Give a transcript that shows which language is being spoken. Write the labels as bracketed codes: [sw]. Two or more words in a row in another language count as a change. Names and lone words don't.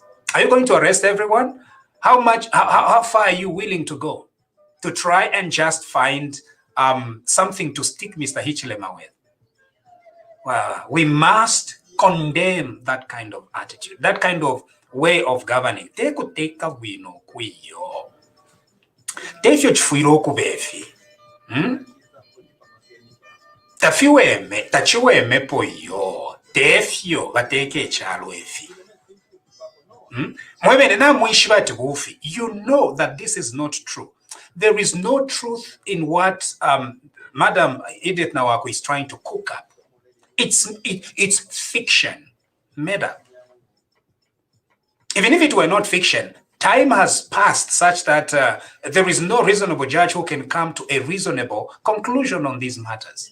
[en] Are you going to arrest everyone? How far are you willing to go to try and just find something to stick Mr. Hichilema with? Well, we must condemn that kind of attitude, that kind of way of governing. [bem] Tekuteka wino kuyo. Tefyo chifuiro okubefi. Tachiweme po yo. Tefyo bateke echalo efi. [en] You know that this is not true. There is no truth in what Madam Edith Nawako is trying to cook up. It's fiction, made up. Even if it were not fiction, time has passed such that there is no reasonable judge who can come to a reasonable conclusion on these matters.